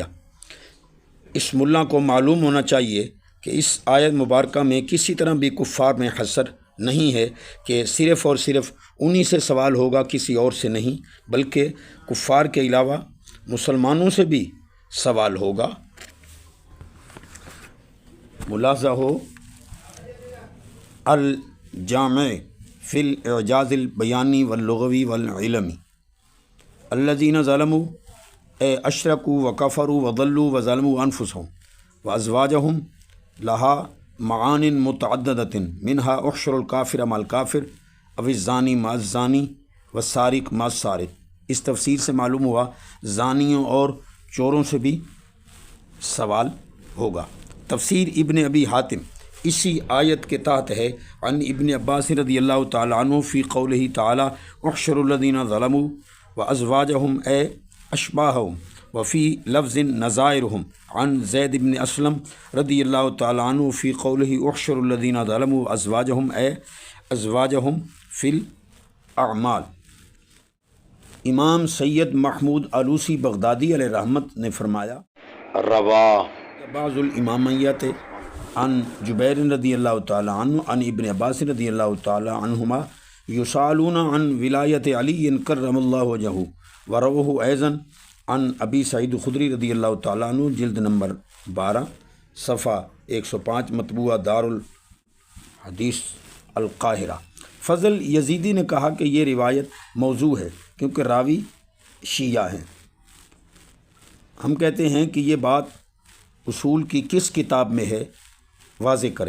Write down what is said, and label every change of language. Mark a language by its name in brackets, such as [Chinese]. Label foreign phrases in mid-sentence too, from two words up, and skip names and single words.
[Hindi] इस मुल्ला को मालूम होना चाहिए कि इस आयत मुबारका में किसी तरह भी कुफ़ार में हसर नहीं है कि सिर्फ़ और सिर्फ उन्हीं से सवाल होगा, किसी और से नहीं, बल्कि कुफ़ार के अलावा मुसलमानों से भी सवाल होगा। मुलाज़ा हो [Arabic] الجامع في الإعجاز البياني واللغوي والعلمي الذين ظلموا أشركوا وكفروا وضلوا وظلموا أنفسهم وأزواجهم لها معان متعددة منها احشر الكافر مع الكافر أو الزاني مع الزاني وسارق مع السارق. [Hindi] इस तफसीर से मालूम हुआ ज़ानियों और चोरों से भी सवाल होगा। तफसीर इब्न अबी हातिम इसी आयत के तहत है। [Arabic] عن ابن عباس رضي الله تعالى عنه في قوله تعالى احشروا الذين ظلموا وأزواجهم أي أشباههم وفي لفظ نظائرهم عن زيد بن أسلم رضي الله تعالى عنه في قوله احشروا الذين ظلموا أزواجهم أي أزواجهم في الأعمال. [Hindi] इमाम सैयद महमूद आलूसी बगदादी अलैहि रहमत ने फरमाया, [Arabic] روى بعض الإمامية عن جبير رضي الله تعالى عنه عن ابن عباس رضي الله تعالى عنهما يسألون عن ولاية علي كرم الله وجهه ورواه أيضا عن أبي سعيد الخدري رضي الله تعالى عنه [Hindi] जिल्द नंबर 12 सफ़ा 105 मतबूआ [Arabic] दारुल हदीस अल काहिरा। [Hindi] फ़ज़ल यजीदी ने कहा कि ये रिवायत मौजू है क्योंकि रावी शिया हैं। हम कहते हैं कि ये बात उसूल की किस किताब में है, वाज़े करे।